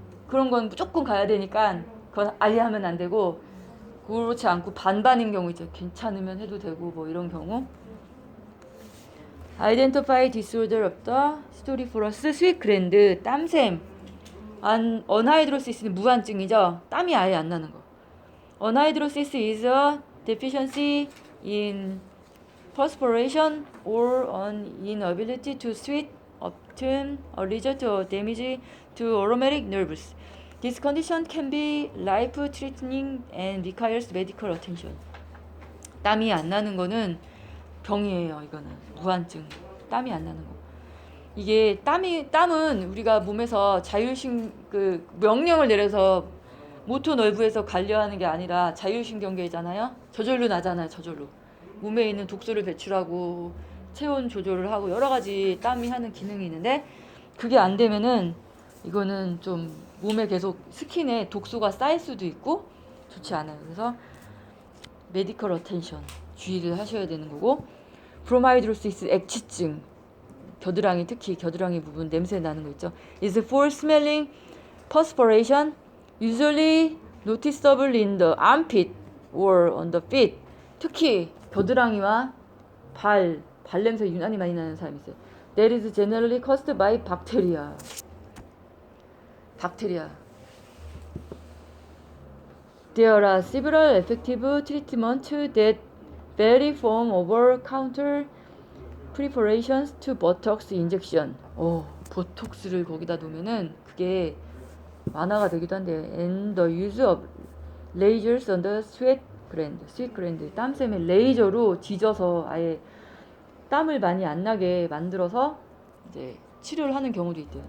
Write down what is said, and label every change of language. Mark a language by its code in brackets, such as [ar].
[ko] 그런 건 무조건 가야 되니까 그건 아예 하면 안 되고 그렇지 않고 반반인 경우 이제 괜찮으면 해도 되고 뭐 이런 경우. [en] Identify disorder of the pseudoryphorus sweat gland. [ko] 땀샘. 어나이드로시스는 무한증이죠. 땀이 아예 안 나는 거. [en] Anhydrosis is a deficiency in perspiration or an inability to sweat, often a result of damage to aromatic nerves. This condition can be life-threatening and requires medical attention. [ko] 땀이 안 나는 거는 병이에요. 이거는 무한증. 땀이 안 나는 거. 이게 땀은 우리가 몸에서 그 명령을 내려서 모토 널브에서 관리하는 게 아니라 자율신경계잖아요. 저절로 나잖아요. 저절로. 몸에 있는 독소를 배출하고 체온 조절을 하고 여러 가지 땀이 하는 기능이 있는데 그게 안 되면은 이거는 좀 몸에 계속 스킨에 독소가 쌓일 수도 있고 좋지 않아요. 그래서 메디컬 어텐션 주의를 하셔야 되는 거고 브로마이드로시스 액취증, 겨드랑이, 특히 겨드랑이 부분 냄새 나는 거 있죠. [en] is for smelling perspiration usually noticeable in the armpit or on the feet. [ko] 특히 겨드랑이와 발냄새 유난히 많이 나는 사람이 있어요. [en] That is generally caused by bacteria. There are several effective treatments that vary from over-counter preparations to Botox injection. [ko] 보톡스를 거기다 놓으면은 그게 완화가 되기도 한데, [en] and the use of lasers on the sweat gland, [ko] 땀샘에 레이저로 지져서 아예 땀을 많이 안 나게 만들어서 이제 치료를 하는 경우도 있대요.